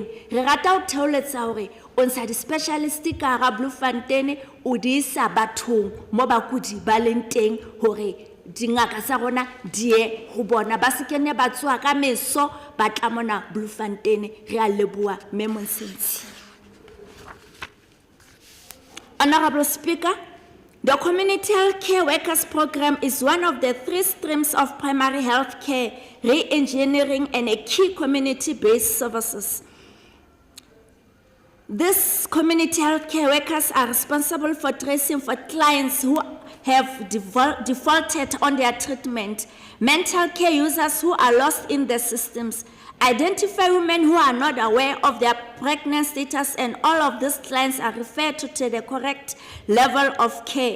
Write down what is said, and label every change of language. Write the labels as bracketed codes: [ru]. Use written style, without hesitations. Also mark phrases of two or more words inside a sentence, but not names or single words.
[st] Re rata ho theoletsa hore o ntsha di-specialist ka hara Bloemfontein o di isa bathong mo bakudi ba leng teng hore dingaka tsa rona di ye ho bona ba se kene ba tswa ka meso ba tla mona Bloemfontein. Re a leboha mme Monsensi. [en] Honorable Speaker, the Community Health Care Workers Program is one of the 3 streams of primary health care, re-engineering, and a key community-based services. These community health care workers are responsible for tracing for clients who have defaulted on their treatment, mental care users who are lost in the systems, identify women who are not aware of their pregnant status, and all of these clients are referred to the correct level of care.